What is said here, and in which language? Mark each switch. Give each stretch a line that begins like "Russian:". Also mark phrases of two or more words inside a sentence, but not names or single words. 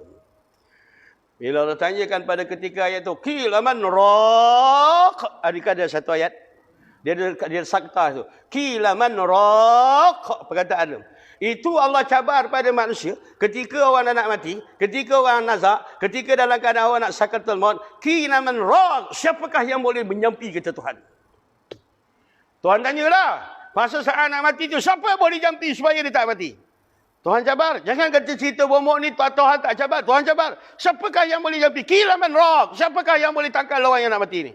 Malay: Bila Allah tanyakan pada ketika ayat tu,
Arabic: قيل من راق.
Malay: Adakah ada satu ayat? Dia sakta tu.
Arabic: قيل من راق.
Malay: Perkataan tu. Itu Allah cabar pada manusia. Ketika orang nak mati. Ketika orang nazak. Ketika dalam keadaan orang nak sakaratul maut.
Arabic: قيل من راق.
Malay: Siapakah yang boleh menyampi kita Tuhan? Tuhan tanyalah. Masa saat nak mati tu. Siapa boleh jampi supaya dia tak mati? Tuhan cabar. Jangan kata cerita bomoh ni Tuhan tak cabar. Tuhan cabar. Siapakah yang boleh jampi?
Arabic: قيل من راق.
Malay: Siapakah yang boleh tangkal orang yang nak mati ni?